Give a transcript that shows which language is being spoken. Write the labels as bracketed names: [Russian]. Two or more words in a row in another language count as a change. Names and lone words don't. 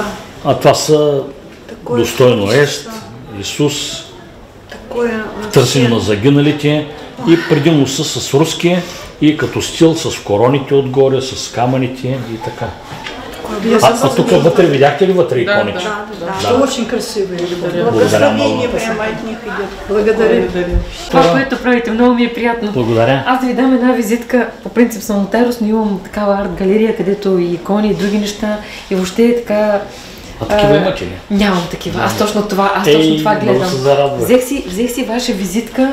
[Bulgarian] А това са достойно Ест, Исус, в търсене на загиналите и предимно са с руски и като стил с короните отгоре, с камъните и така. А тук вътре видяхте ли вътре иконите? Да. [Russian] Очень красивые. Благословение прямо от них идет. [Bulgarian] Благодаря. Това, което правите, много ми е приятно. Благодаря. Аз да ви дам една визитка. По принцип съм нотариус, но имам такава арт-галерия, където и икони, и други неща. И въобще е така... А такива имате ли? Нямам такива. Аз точно това гледам. Взех си ваша визитка.